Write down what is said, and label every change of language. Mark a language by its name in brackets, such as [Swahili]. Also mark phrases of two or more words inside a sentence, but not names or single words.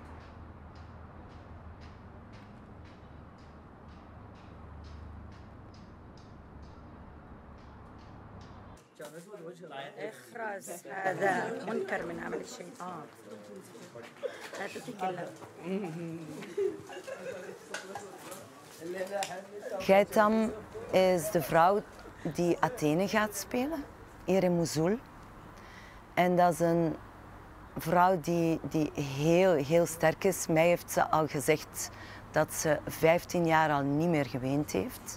[Arabic] اخرس، هذا منكر من عمل الشيطان. لا تتكلم. [Dutch] Gaitam is de vrouw die Athene gaat spelen, hier in Mosul. En dat is een vrouw die heel sterk is. Mij heeft ze al gezegd dat ze 15 jaar al niet meer geweend heeft.